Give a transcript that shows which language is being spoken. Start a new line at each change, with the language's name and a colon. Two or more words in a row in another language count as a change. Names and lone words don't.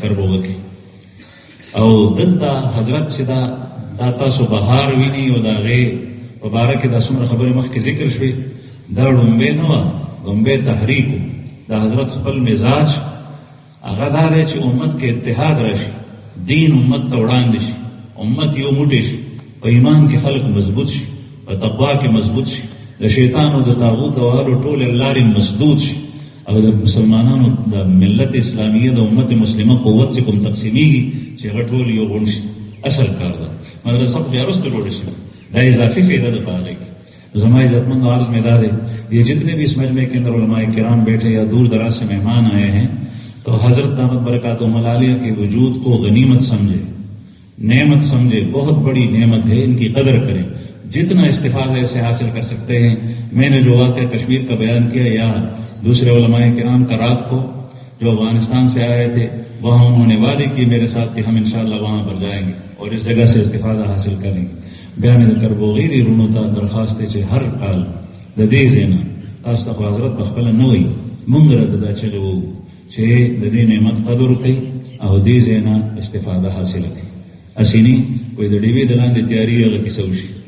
Pashto: کربوغه کې او دلته حضرت چې دا تاسو بهار ویني او د هغې په باره کې دا څومره خبرې مخکې ذکر شوې دا ړومبی نه وه ړومبی تحریک و د حضرت خپل مزاج هغه دا دی چې امت کې اتحاد راشي دین امت ته وړاندې شي امت یو موټی شي په ایمان کې خلک مضبوط شي په تقوا کې مضبوط شي د شیطان او د طاغوت والو ټولې لارې مسدود شي او د مسلمانانو د ملت اسلامیه د امت مسلمه قوت چې کوم تقسیمیږي چې هغه ټول یو غون شي اصل کار ده مدرسه بیا وروسته جوړه شي دا اضافي فائدہ ده پاره زما عزتمند عرض میں دا دے
Urdu: یہ جتنے بھی اس مجمع کے اندر علماء کرام بیٹھے یا دور دراز سے مہمان آئے ہیں تو حضرت
Arabic: دامت برکاتہم العالیہ
Urdu: کے وجود کو غنیمت سمجھے نعمت سمجھے بہت بڑی نعمت ہے ان کی قدر کریں جتنا استفادہ اسے حاصل کر سکتے ہیں میں نے جو واقعہ کشمیر کا بیان کیا یا دوسرے علماء کرام کا رات کو جو افغانستان سے آئے تھے وہاں انہوں نے وعدے کی میرے ساتھ کہ ہم انشاءاللہ وہاں پر جائیں گے اور اس جگہ سے استفادہ حاصل کریں گے بیان کربوغیری
Pashto: رونو ته درخواست چې هر کال د دې ځایه تاسو ته حضرت په خپله نه وایي موږ راته دا چغې وو چې د دې نعمت قدر وکړئ او دې ځایه استفاده حاصله کړئ هسې نه وایي د ډیوې د لاندې تیاري هغه کیسه وشي چې